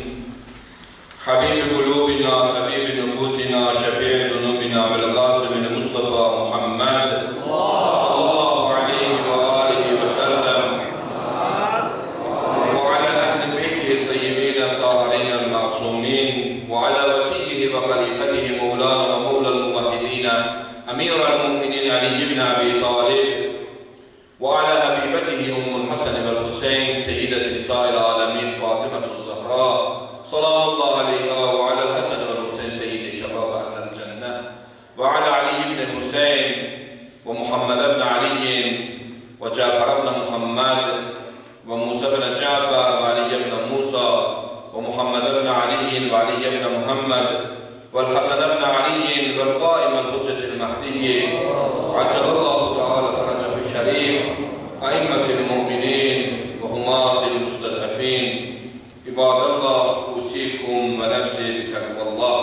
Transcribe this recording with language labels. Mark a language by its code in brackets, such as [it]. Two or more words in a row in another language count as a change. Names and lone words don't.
[ar] حبيب قلوبنا، طبيب نفوسنا، شفيع ذنوبنا، والقاسم مصطفى محمد صلى الله عليه وآله وسلم وعلى أهل بيته الطيبين الطاهرين المعصومين وعلى وصيه وخليفته مولانا ومولى أمير المؤمنين علي بن أبي طالب وعلى حبيبته أم الحسن والحسين سيدة نساء العالمين فاطمة الزهراء سلام الله عليها وعلى الحسن والحسين سيد شباب أهل الجنة وعلى علي بن الحسين ومحمد بن علي وجعفر بن محمد وموسى بن جعفر وعلي بن موسى ومحمد بن علي وعلي بن محمد والحسن بن علي والقائم الحجة المهدي عجل الله تعالى فرجه الشريف أئمة المؤمنين وهمات المستضعفين عباد الله أوصيكم ونفسي بتقوى الله.